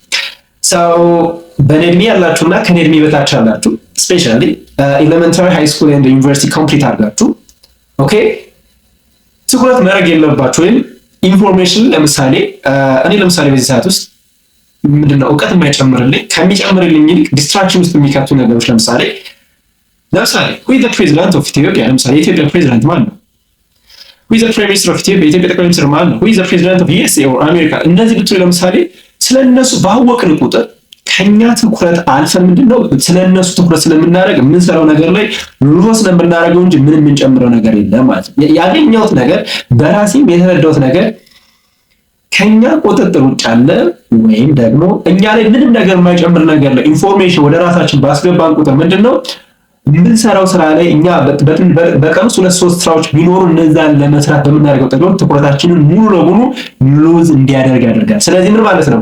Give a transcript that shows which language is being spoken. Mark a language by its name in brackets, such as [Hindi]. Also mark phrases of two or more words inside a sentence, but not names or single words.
[Amharic] በኔ እድሜ ያላችሁና ከኔ እድሜ በታች ያላችሁ [English] especially elementary high school and university complete [Amharic] አድርጋችሁ ኦኬ ትኩረት ማድረግ የለባችሁ ወይም ኢንፎርሜሽን ለምሳሌ እኔ ለምሳሌ በዚህ ሰዓት ውስጥ ምንድነው እውቀት የማይጨምርልኝ ከሚጨምርልኝ ይልቅ ዲስትራክሽን ውስጥ የሚከቱ ነገሮች ለምሳሌ [English] who is the president of Ethiopia? [Amharic] ለምሳሌ የኢትዮጵያ ፕሬዝዳንት ማን ነው? [English] who is the prime minister of Ethiopia? [Amharic] የኢትዮጵያ ጠቅላይ ሚኒስትር ማን ነው? [English] who is the president of USA or America? [Amharic] እንደዚህ ብትሉ ለምሳሌ ስለነሱ ባወቅን ቁጥር ከኛ ትኩረት አልፈን ምንድነው ስለነሱ ትኩረት ስለምናደርግ የምንሰራው ነገር ላይ ሎስ ስለምናደርገው እንጂ ምንም የምንጨምረው ነገር የለም ማለት ነው። ያገኘሁት ነገር በራሴም የተረዳሁት ነገር ከኛ ቁጥጥር ውጭ አለ ወይም ደግሞ እኛ ላይ ምንም ነገር የማይጨምር ነገር ላይ ኢንፎርሜሽን ወደ ራሳችን ባስገባን ቁጥር ምንድነው የምንሰራው ስራ ላይ እኛ በቀን 2-3 ስራዎች ቢኖሩ እነዛን ለመስራት በምናደርገው ጥረት ትኩረታችንን ሙሉ ለሙሉ ሉዝ እንዲያደርግ ያደርጋል። ስለዚህ ምን ማለት ነው?